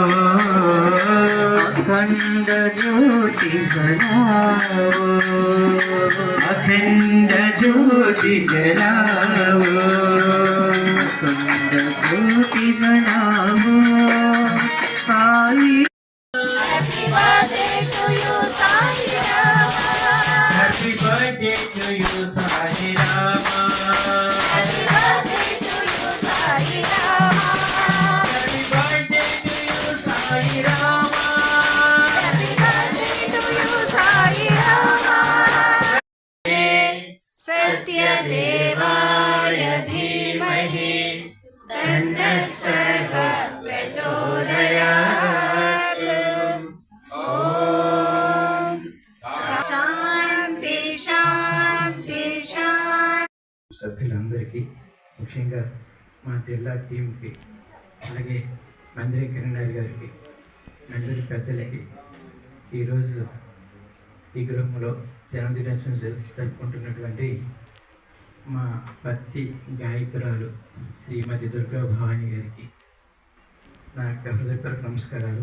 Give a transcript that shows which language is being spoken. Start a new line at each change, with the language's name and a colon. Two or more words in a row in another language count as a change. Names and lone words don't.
Hindi: अखंड ज्योति जलाओ अखंड ज्योति जलाओ अखंड ज्योति जलाओ साई
English: Happy birthday to you, Sai Rama. Happy birthday to you, Sai Rama. Happy birthday to you, Sai Rama. Happy birthday to you, Sai Rama.
Sanskrit: सत्यदेवाय धीमहि तन्नः सर्वः प्रचोदयात् ॐ शान्ति शान्ति शान्ति
Telugu: సభ్యులందరికీ ముఖ్యంగా మా జిల్లా టీంకి అలాగే మంత్రి కిరణ్ గారికి అందరి పెద్దలకి ఈరోజు ఈ గృహంలో జన్మదినోత్సవం జరుపుకుంటున్నటువంటి మా భక్తి గాయకురాలు శ్రీమతి దుర్గా భవాని గారికి నా హృదయపూర్వక నమస్కారాలు.